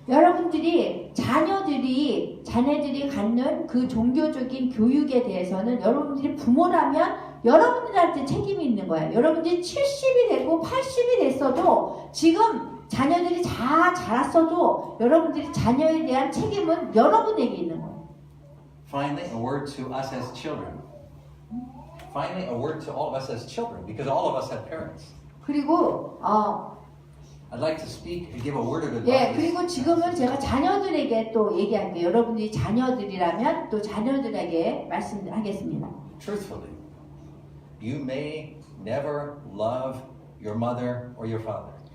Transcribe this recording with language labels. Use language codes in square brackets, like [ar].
[ko] 여러분들이 자녀들이 갖는 그 종교적인 교육에 대해서는 여러분들이 부모라면 여러분들한테 책임이 있는 거예요. 여러분들이 70이 되고 80이 됐어도 지금 자녀들이 다 자랐어도 여러분들이 자녀에 대한 책임은 여러분에게 있는 거예요. [en] Finally, a word to us as children. Finally, a word to all of us as children, because all of us have parents. [ko] 그리고 [en] I'd like to speak and give a word of [ko] 예, [en] advice. [ko] 그리고 지금은 제가 자녀들에게 또 얘기할게요. 여러분들이 자녀들이라면 또 자녀들에게 말씀하겠습니다. [en] Truthfully, you may never love your mother or your father.